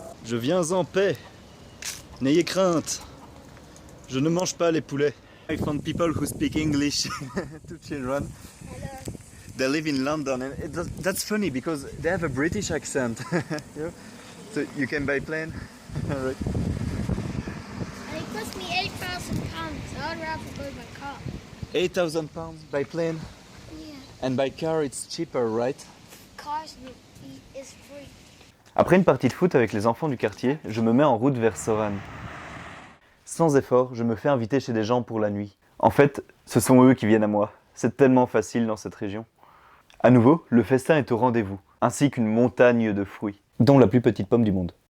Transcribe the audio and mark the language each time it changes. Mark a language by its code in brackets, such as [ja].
[fr] Je viens en paix. N'ayez crainte. Je ne mange pas les poulets. [en] I found people who speak English to children. They live in London and that's funny because they have a British accent. You know? So you can by plane. Right. And it cost me £8,000, so I'd rather go by car. 8,000 pounds by plane. Yeah, And by car it's cheaper, right? cars is free. [fr] Après une partie de foot avec les enfants du quartier, je me mets en route vers Soran. Sans effort, je me fais inviter chez des gens pour la nuit. En fait, ce sont eux qui viennent à moi. C'est tellement facile dans cette région. À nouveau, le festin est au rendez-vous, ainsi qu'une montagne de fruits, dont la plus petite pomme du monde.